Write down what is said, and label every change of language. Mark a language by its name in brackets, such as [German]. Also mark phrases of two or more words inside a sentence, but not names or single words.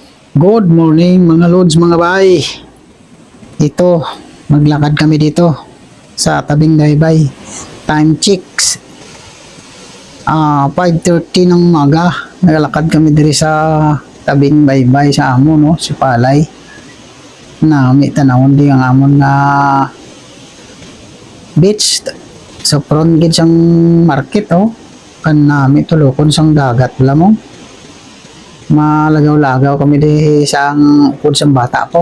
[English] Good morning [Filipino] mga lods, mga bay. Ito, maglakad kami dito sa tabing baybay. [English] Time checks [Filipino] 5:30 ng umaga. [Hiligaynon] Naglalakad kami diri sa tabing baybay sa amon, no, si Palay. Nami tanawon di ang amon na beach sa front gid sang market, oh. Kan nami tulokon sang dagat wala mo. Malagaw-lagaw kami di sang upod sang bata ko.